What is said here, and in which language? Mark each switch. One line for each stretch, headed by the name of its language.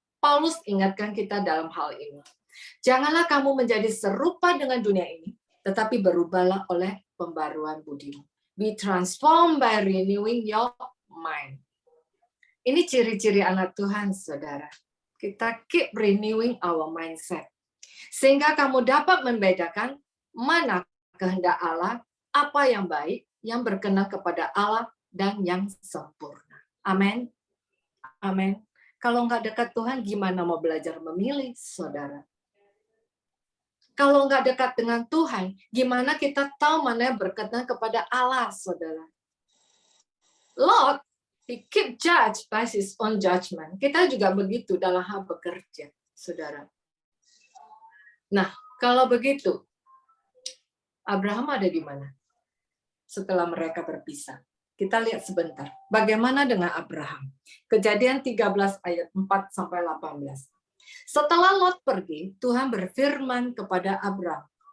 Indonesian: Paulus ingatkan kita dalam hal ini. Janganlah kamu menjadi serupa dengan dunia ini, tetapi berubahlah oleh pembaruan budimu.
English: Be transformed by renewing your mind.
Indonesian: Ini ciri-ciri anak Tuhan, saudara. Kita
English: keep renewing our mindset.
Indonesian: Sehingga kamu dapat membedakan mana kehendak Allah, apa yang baik, yang berkenan kepada Allah, dan yang sempurna. Amin. Amin. Kalau nggak dekat Tuhan, gimana mau belajar memilih, saudara? Kalau nggak dekat dengan Tuhan, gimana kita tahu mana yang berkenan kepada Allah, saudara? Lot
English: He keep judged by his own judgment.
Indonesian: Kita juga begitu dalam hal bekerja, saudara. Nah, kalau begitu, Abraham ada di mana? Setelah mereka berpisah. Kita lihat sebentar. Bagaimana dengan Abraham? Kejadian 13 ayat 4-18. Setelah Lot pergi, Tuhan berfirman kepada Abraham.